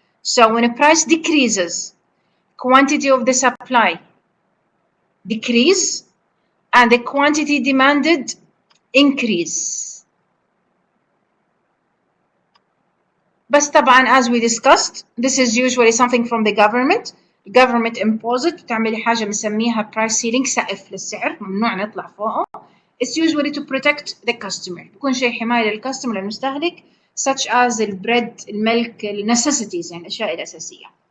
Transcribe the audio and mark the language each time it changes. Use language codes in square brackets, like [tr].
[en] So when a price decreases, quantity of the supply decrease and the quantity demanded increase. But طبعا as we discussed, this is usually something from the government. [ar] government impose it وتعملي حاجة بنسميها price ceiling سقف للسعر ممنوع نطلع فوقه. [en] It's usually to protect the customer. [ar] بيكون شيء حماية للكاستمر للمستهلك such as البريد الملك necessities يعني الأشياء الأساسية.